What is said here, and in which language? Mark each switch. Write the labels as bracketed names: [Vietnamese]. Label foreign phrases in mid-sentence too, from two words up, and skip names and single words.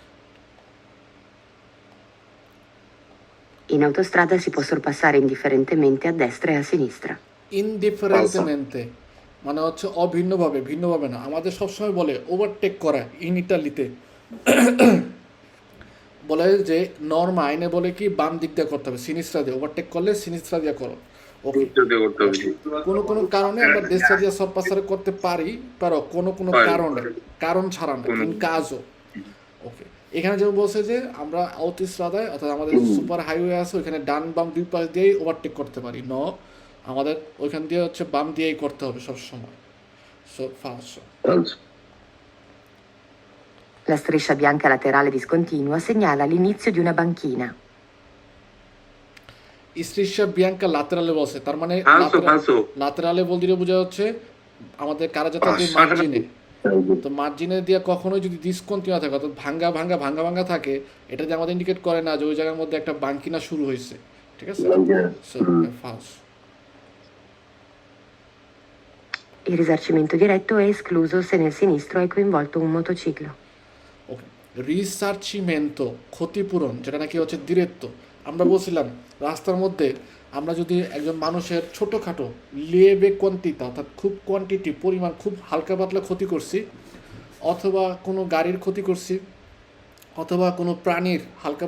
[Italian] In autostrada si può sorpassare indifferentemente a destra e a sinistra. [Bangla] ইনডিফারেন্টমেন্টে মানে হচ্ছে ভিন্নভাবে না আমাদের সবসময় বলে ওভারটেক করা ইন ইটালিতে বলে যে নর্মা আইনে বলে কি বাম দিক দিয়ে করতে হবে সিনিস্ট্রা দিয়ে ওভারটেক করলে সিনিস্ট্রা দিয়ে করো ওকে কোনো কারণে আমরা দেশটা দিয়ে সরপাসারে করতে পারি কোনো কারণ ছাড়া না ইন কাজও ওকে এখানে যেমন বলছে যে আমরা আউটোস্ট্রাদায় অর্থাৎ আমাদের সুপার হাইওয়ে আছে ওইখানে ডান বাম দুই পাশ দিয়েই ওভারটেক করতে পারি আমাদের ওইখান দিয়ে হচ্ছে বাম দিয়েই করতে হবে সবসময় সো falso [Italian] La striscia bianca laterale discontinua segnala l'inizio di una banchina. striscia bianca laterale [Bangla] বলছে তার মানে [Italian] falso [Bangla] লাতেরালে বলতে বোঝা হচ্ছে আমাদের কারাজাতের যে মার্জিনে তো মার্জিনে দিয়ে কখনোই যদি ডিসকন্টিনিউ থাকে অর্থাৎ ভাঙ্গা থাকে এটা যে আমাদের ইন্ডিকেট করে না যে ওই জায়গার মধ্যে একটা বাঙ্কিনা শুরু হয়েছে ঠিক আছে সো falso [Italian] Il risarcimento diretto è escluso se nel sinistro è coinvolto un motociclo. [Bangla] ওকে রিসার্চিমেন্টো ক্ষতিপূরণ যেটা নাকি হচ্ছে ডিরেক্ট আমরা বলছিলাম রাস্তার মধ্যে আমরা যদি একজন মানুষের ছোটোখাটো [Italian] lieve quantità [Bangla] অর্থাৎ খুব কোয়ান্টিটি পরিমাণ খুব হালকা পাতলা ক্ষতি করছি অথবা কোনো গাড়ির ক্ষতি করছি অথবা কোনো প্রাণীর হালকা